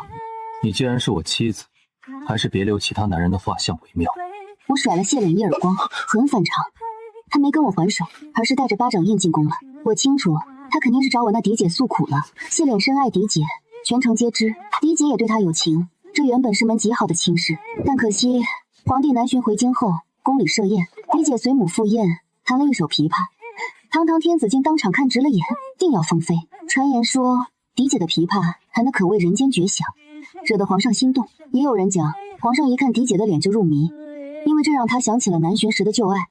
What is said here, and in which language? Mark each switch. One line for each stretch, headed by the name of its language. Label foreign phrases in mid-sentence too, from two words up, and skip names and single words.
Chinese: 你既然是我妻子，還是別留其他男人的畫像為妙。我甩了謝臉一耳光，很反常。他沒跟我還手，而是帶着巴掌印進宮了。我清楚，他肯定是找我那嫡姐訴苦了。謝臉深愛嫡姐，全城皆知，嫡姐也對他有情。這原本是門極好的親事，但可惜皇帝南巡回京後，宮裡設宴，嫡姐隨母赴宴，彈了一首琵琶。堂堂天子竟當場看直了眼，定要封妃。傳言說嫡姐的琵琶彈得可謂人間絕響，惹得皇上心動。也有人講，皇上一看嫡姐的臉就入迷，因為這讓他想起了南巡時的舊愛。